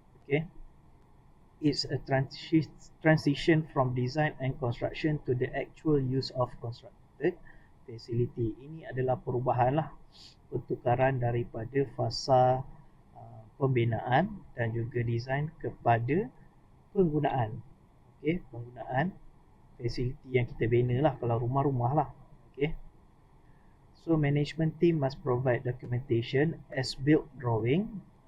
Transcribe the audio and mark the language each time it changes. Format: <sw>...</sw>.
<en>Okay, it's a transition from design and construction to the actual use of constructed facility.</en> <ms>Ini adalah perubahan lah, pertukaran daripada fasa pembinaan dan juga design kepada penggunaan. Okay, penggunaan fasiliti yang kita bina lah, kalau rumah-rumah lah.</ms> <en>Okay, so management team must provide documentation as built drawing.</en>